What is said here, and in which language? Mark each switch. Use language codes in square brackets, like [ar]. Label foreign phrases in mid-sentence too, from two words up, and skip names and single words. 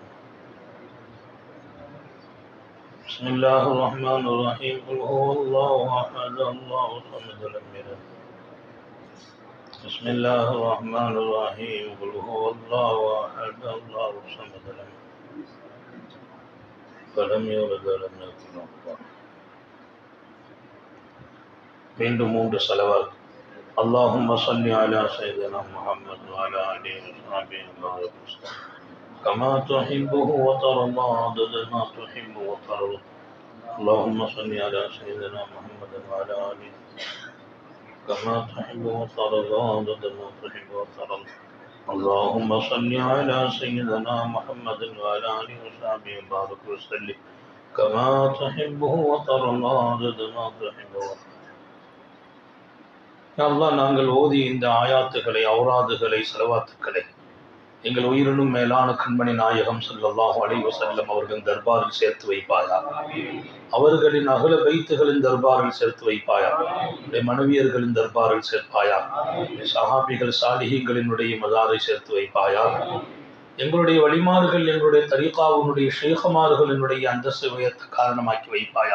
[ar] بسم الله الرحمن الرحيم قل هو الله احد الله الصمد لم يلد بسم الله الرحمن الرحيم قل هو الله احد الله الصمد لم يلد ولم يولد ولم يكن له كفوا [ta] மீண்டும் 3 ஸலவாத் [ar] اللهم صل على سيدنا محمد وعلى آله وصحبه وسلم كما تحبه وترضى عدد ما تحب وترضى اللهم صل على سيدنا محمد وعلى آله كما تحب وترضى عدد ما تحب وترضى اللهم صل على سيدنا محمد وعلى آله وصحبه وبارك وسلم كما تحبه وترضى عدد ما تحب وترضى [ta] யா அல்லாஹ் நாங்கள் ஓதி இந்த ஆயாத்துகளை ஔராதுகளை ஸலவாத்துக்களை எங்கள் உயிரினும் மேலான கண்மணி நாயகம் [ar] صلى الله عليه وسلم [ta] அவர்கள் தர்பாரில் சேர்த்து வைப்பாயா, அவர்களின் அகல பைத்துகளின் தர்பாரில் சேர்த்து வைப்பாயா, மனைவியர்களின் தர்பாரில் சேர்ப்பாயா, சஹாபிகள் சாலிஹீன்களினுடைய மதாரை சேர்த்து வைப்பாயா, எங்களுடைய வழிமார்கள் எங்களுடைய தரீகாவுடைய ஷேഖமார்களினுடைய அந்தஸ்து உயர்த்த காரணமாக்கி வைப்பாயா.